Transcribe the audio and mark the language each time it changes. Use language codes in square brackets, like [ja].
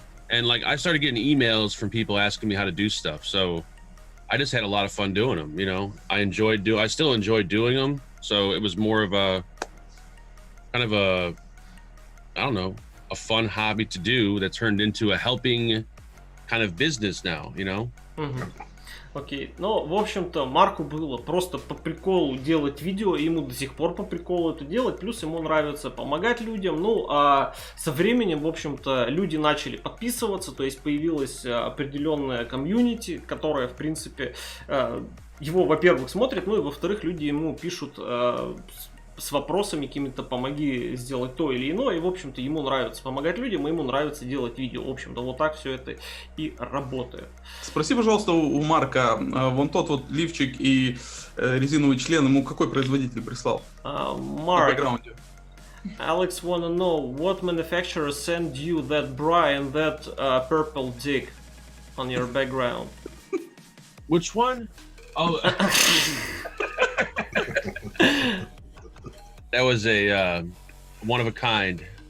[en] And like I started getting emails from people asking me how to do stuff. So I just had a lot of fun doing them, you know. I still enjoy doing them. So it was more of a kind of a, I don't know, a fun hobby to do that turned into a helping kind of business now, you know? [ru] Окей. Ну, в общем-то, Марку было просто по приколу делать видео, и ему до сих пор по приколу это делать, плюс ему нравится помогать людям. Ну, а со временем, в общем-то, люди начали подписываться, то есть появилась определенная комьюнити, которая, в принципе, его, во-первых, смотрит, ну и, во-вторых, люди ему пишут с вопросами какими-то, помоги сделать то или иное, и, в общем-то, ему нравится помогать людям, и ему нравится делать видео. В общем-то, вот так все это и работает. Спроси, пожалуйста, у Марка, вон тот вот лифчик и резиновый член, ему какой производитель прислал? [en] Mark, Alex wanna know, what manufacturer sent you that bra and that purple dick on your background? Which one? Oh, that was a one of a kind.